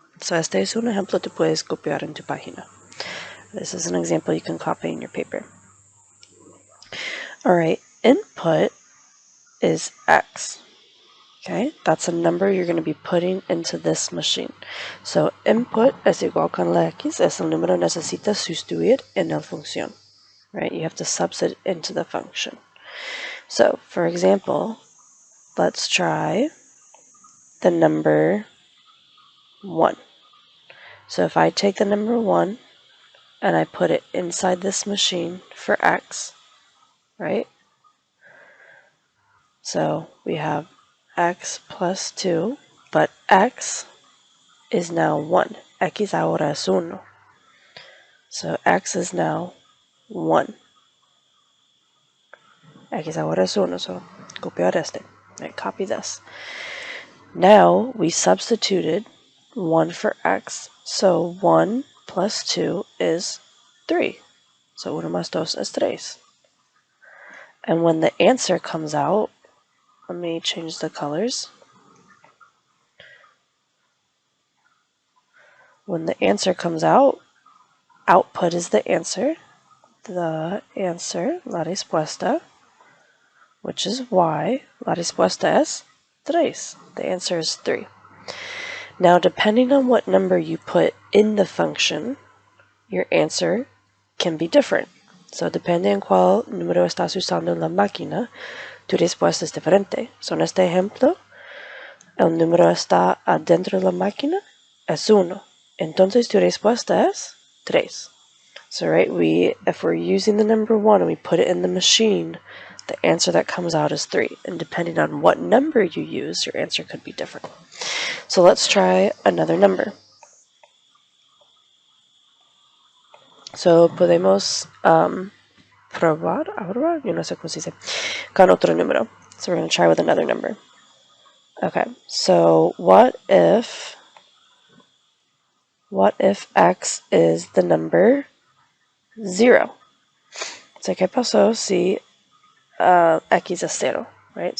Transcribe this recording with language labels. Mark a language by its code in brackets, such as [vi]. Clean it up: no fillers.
[es] So este es un ejemplo que puedes copiar en tu página. [en] This is an example you can copy in your paper. Alright, input is x. Okay, that's a number you're going to be putting into this machine. [es] So input es igual con la x, es el número necesitas sustituir en la función. [en] Right, you have to substitute into the function. So, for example, let's try the number 1. So if I take the number 1 and I put it inside this machine for x, right? So we have x plus 2, but x is now 1. [es] X ahora es 1. [en] So x is now 1. [es] X ahora es 1, so copiar este. [en] Right, copy this. Now we substituted 1 for x, so 1 plus 2 is 3. So [es] 1 más 2 es 3. [en] And when the answer comes out, let me change the colors. When the answer comes out, output is the answer. The answer, [es] la respuesta, [en] which is y. [es] La respuesta es 3. [en] The answer is 3. Now, depending on what number you put in the function, your answer can be different. [es] So, depende en cuál número estás usando en la máquina, tu respuesta es diferente. So, en este ejemplo, el número está adentro de la máquina, es 1. Entonces, tu respuesta es 3. [en] So, right, if we're using the number 1 and we put it in the machine, the answer that comes out is 3. And depending on what number you use, your answer could be different. So let's try another number. [es] So podemos probar, yo no sé cómo se dice, con otro número. [en] So we're going to try with another number. Okay, so what if x is the number 0? [es] So ¿qué pasó si x es 0, right?